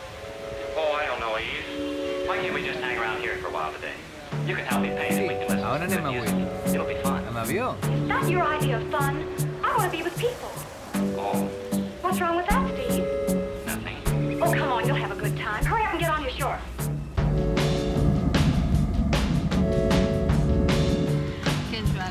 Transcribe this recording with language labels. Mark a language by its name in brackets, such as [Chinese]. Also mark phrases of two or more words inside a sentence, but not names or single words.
[English] Oh, I don't know, Eve. Why can't we just hang around here for a while today? You can help me paint and we can listen [Catalan] a on [English] to [Catalan] anem [English] the [Catalan] avui? [English] music. It'll be fun. [Catalan] Amb avió? [English] Is that your idea of fun? I want to be with people. Oh, What's wrong with that, Steve? nothing. Oh, come on, you'll have a good time. Hurry up and get on your shore. [Catalan] Què, en Joan?